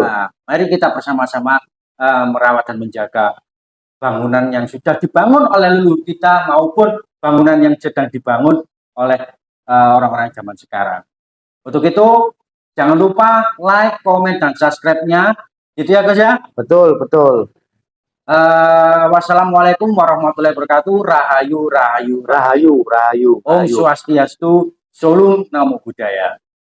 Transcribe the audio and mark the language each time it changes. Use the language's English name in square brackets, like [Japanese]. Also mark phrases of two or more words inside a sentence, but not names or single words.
[Indonesian] Nah, mari kita bersama-sama merawat dan menjaga bangunan yang sudah dibangun oleh leluhur kita maupun bangunan yang sedang dibangun oleh orang-orang zaman sekarang. Untuk itu jangan lupa like, komen, dan subscribe-nya. Gitu ya Gus ya. Betul, betul. [Arabic] Wassalamualaikum warahmatullahi wabarakatuh. [Javanese] Rahayu, rahayu, Rahayu, rahayu. [Sanskrit] Om Swastiastu, Solung [Pali] Namo Buddhaya.